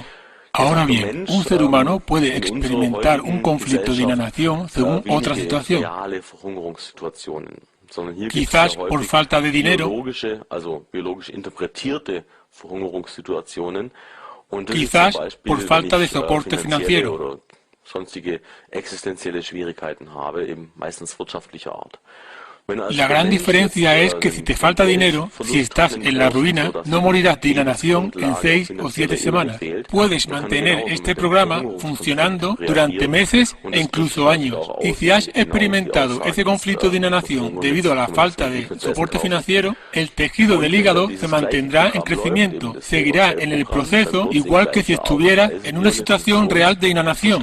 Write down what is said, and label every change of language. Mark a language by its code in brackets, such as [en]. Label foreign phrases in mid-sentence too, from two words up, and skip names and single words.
[es] Ahora bien, un ser humano puede experimentar un conflicto de inanición según otra situación. Quizás por falta de dinero, quizás por falta de soporte financiero. [de] sonstige existenzielle Schwierigkeiten habe, eben meistens wirtschaftlicher Art. [es] La gran diferencia es que si te falta dinero, si estás en la ruina, no morirás de inanición en 6 o 7 semanas. Puedes mantener este programa funcionando durante meses e incluso años. Y si has experimentado ese conflicto de inanición debido a la falta de soporte financiero, el tejido del hígado se mantendrá en crecimiento, seguirá en el proceso igual que si estuviera en una situación real de inanición.